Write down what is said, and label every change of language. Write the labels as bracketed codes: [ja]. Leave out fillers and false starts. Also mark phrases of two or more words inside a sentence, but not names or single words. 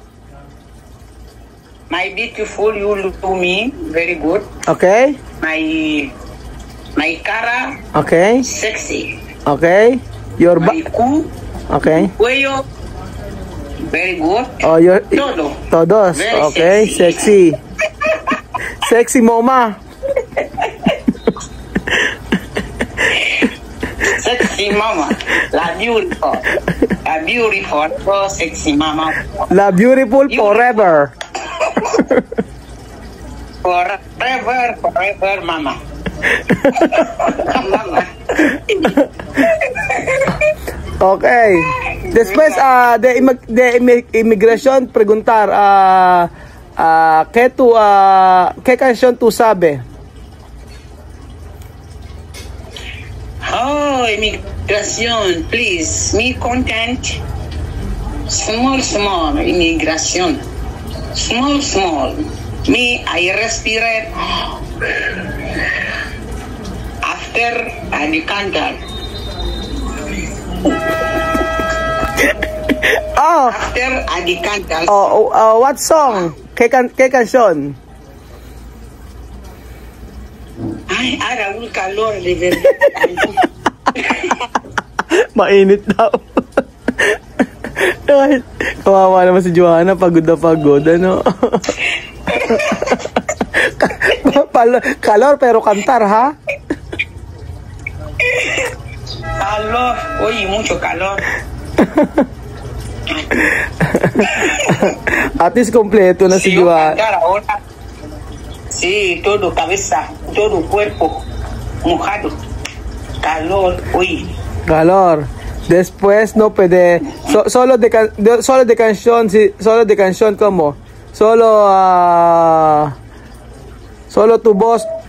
[en] My beautiful, you look to me very good. Okay. My cara. Okay. Sexy. Okay. Your My cu. Okay. Cuello. Very good. Oh, your [es] Todo. Todos. [en] Very Okay. Sexy. Sexy mama. Sexy mama. La beautiful. La beautiful. Oh, sexy mama. La beautiful forever. Forever, mama. Mama. Okay. [es] Después, de inmigración, preguntar, ¿qué canción tú sabes? [en] Oh, immigration, please. Me content. Small, immigration. Small. Me, I respirate. After I decanter. After I decanter. What song? [es] ¿Qué canción? Ay, ara un calor de verdad. [tl] Mainit daw. Kawawa naman si Joanna, pagod na pagod, ano? [es] Calor pero cantar, ha? Calor, oye, mucho calor. [en] At least [tl] kompleto na si Joanna. [es] Sí, todo cabeza, todo cuerpo mojado. Calor, uy. Calor. Después no puede solo de canción, sí, solo de canción como solo tu voz.